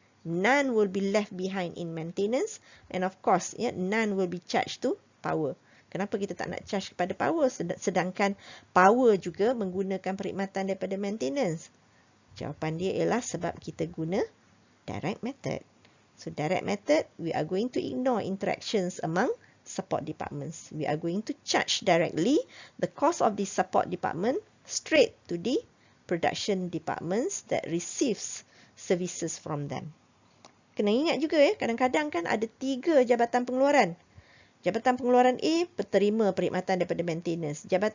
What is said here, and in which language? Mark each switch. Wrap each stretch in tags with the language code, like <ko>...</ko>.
<en>None will be left behind in maintenance, and of course, none will be charged to power.</en> <ms>Kenapa kita tak nak charge kepada power, sedangkan power juga menggunakan perkhidmatan daripada maintenance? Jawapan dia ialah sebab kita guna direct method.</ms> <en>So, direct method, we are going to ignore interactions among support departments. We are going to charge directly the cost of the support department straight to the production departments that receives services from them.</en> <ms>Kena ingat juga kadang-kadang kan ada 3 jabatan pengeluaran. Jabatan pengeluaran A terima perkhidmatan daripada maintenance.</ms>